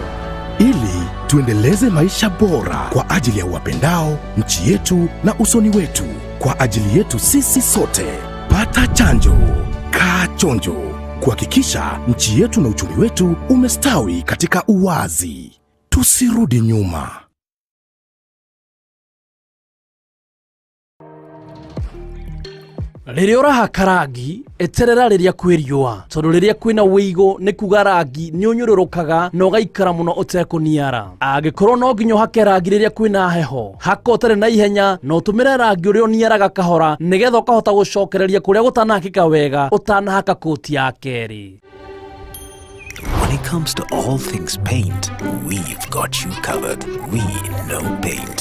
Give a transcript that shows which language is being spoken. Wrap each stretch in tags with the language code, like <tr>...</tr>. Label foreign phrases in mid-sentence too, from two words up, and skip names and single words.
<sw>Ili tuendeleze maisha bora kwa ajili ya wapendao, nchi yetu na usoni wetu. Kwa ajili yetu sisi sote, pata chanjo. Kaa chonjo. Kuhakikisha nchi yetu na uchumi wetu umestawi katika uwazi. Tusirudi nyuma.</sw> <ki>Riria urahaka rangi eterera riria kwiriua tondu riria kwina wigo ni kuga rangi ni unyururukaga na ugaikara muno utekuniara. Angikorwo no nginya uhake rangi riria kwina heho haka utari na ihenya no utumire rangi uria uniaraga kahora nigetha ukahota gucokereria kuria gutanahakika wega utanahaka koti ya keri.</ki> <en>When it comes to all things paint, we've got you covered. We know paint.</en>